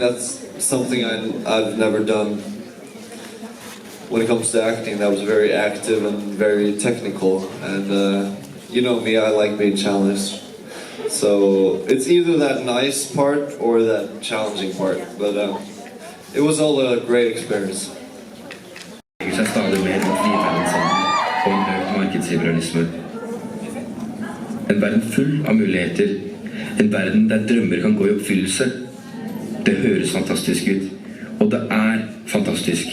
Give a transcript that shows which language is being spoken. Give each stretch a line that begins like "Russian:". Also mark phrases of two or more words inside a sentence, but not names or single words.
English: That's something I've never done. When it comes to acting, that was very active and very technical, and you know me, I like being challenged. So it's either that nice part or that challenging part, but it was all a great experience.
Norwegian: Seg stadig mer mot livreddelsen og en økt markedsliberalisme. En verden full av muligheter, en verden der drømmer kan gå i oppfyllelse. Det høres fantastisk ut, og det er fantastisk.